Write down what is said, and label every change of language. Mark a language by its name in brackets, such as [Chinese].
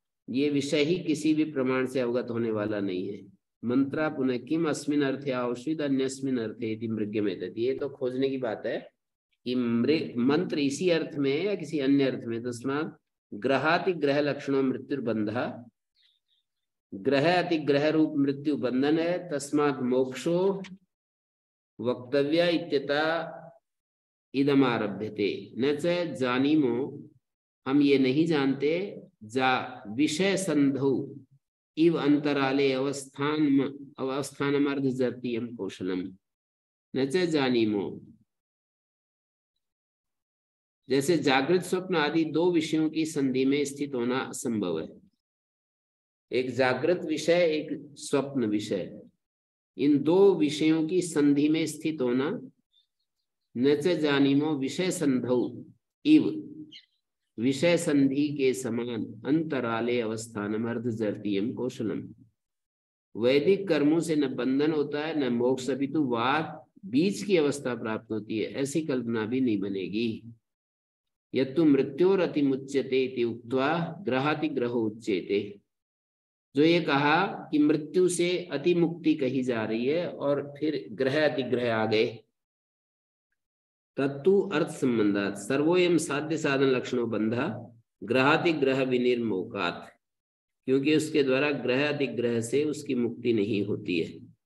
[Hindi] ये विषय ही किसी भी प्रमाण से अवगत होने वाला नहीं [Sanskrit] है। मंत्रा पुनः किम अस्मिन अर्थे आवश्यक अन्यस्मिन अर्थे इति मृग्यमेतत्। [Hindi] ये तो खोजने की बात है कि मंत्र इसी अर्थ में है या किसी अन्य अर्थ में। [Sanskrit] तस्मात् ग्रहाति ग्रह लक्षणों मृत्युर्बंधा, [Hindi] ग्रह अति ग्रह रूप मृत्यु बंधन है। [Sanskrit] तस्मात् मोक्षो वक्तव्य इत्यता इदम आरभ्यते। न च जानीमो, [Hindi] हम ये नहीं जानते, [Sanskrit] जा विषय संधौ इव अंतराले अवस्थानम अर्धजतीयम कौशलम। न च जानीमो, [Hindi] जैसे जागृत स्वप्न आदि दो विषयों की संधि में स्थित होना असंभव है। एक जागृत विषय, एक स्वप्न विषय, इन दो विषयों की संधि में स्थित होना। [Sanskrit] न च जानीमो विषय संधौ इव, [Hindi] विषय संधि के समान, [Sanskrit] अंतराले अवस्थानम अर्धजतीयम कौशलम। [Hindi] वैदिक कर्मों से न बंधन होता है न मोक्ष, अपितु वाक बीच की अवस्था प्राप्त होती है, ऐसी कल्पना भी नहीं बनेगी। [Sanskrit] यत्तु मृत्योरति मुच्यते इति उक्त्वा ग्रहाति ग्रहो उच्यते। [Hindi] जो ये कहा कि मृत्यु से अति मुक्ति कही जा रही है और फिर ग्रह अति ग्रह आ गए। [Sanskrit] तत्तु अर्थ संबंधात सर्वोयम साध्य साधन लक्षणों बंधा ग्रहाति ग्रह विनिर्मोकात, [Hindi] क्योंकि उसके द्वारा ग्रह अति ग्रह से उसकी मुक्ति नहीं होती है।